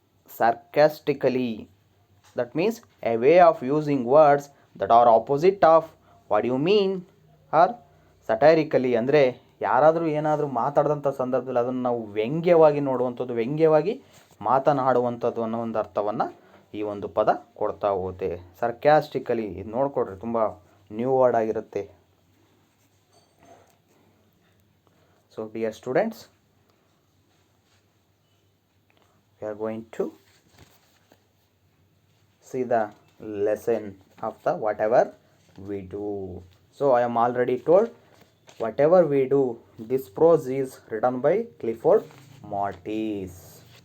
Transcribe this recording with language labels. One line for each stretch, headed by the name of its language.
English: Sarcastically, that means a way of using words that are opposite of what you mean. or satirically,
Kannada: ಅಂದರೆ ಯಾರಾದರೂ ಏನಾದರೂ ಮಾತಾಡಿದಂಥ ಸಂದರ್ಭದಲ್ಲಿ ಅದನ್ನು ನಾವು ವ್ಯಂಗ್ಯವಾಗಿ ನೋಡುವಂಥದ್ದು, ವ್ಯಂಗ್ಯವಾಗಿ ಮಾತನಾಡುವಂಥದ್ದು ಅನ್ನೋ ಒಂದು ಅರ್ಥವನ್ನು ಈ ಒಂದು ಪದ ಕೊಡ್ತಾ ಹೋಗುತ್ತೆ. ಸರ್ಕ್ಯಾಸ್ಟಿಕಲಿ, ಇದು ನೋಡ್ಕೊಡ್ರಿ, ತುಂಬ ನ್ಯೂ ವರ್ಡ್ ಆಗಿರುತ್ತೆ.
English: So dear students, we are going to see the lesson of the whatever we do. So I am already told, whatever we do, this prose is written by Clifford Maltese.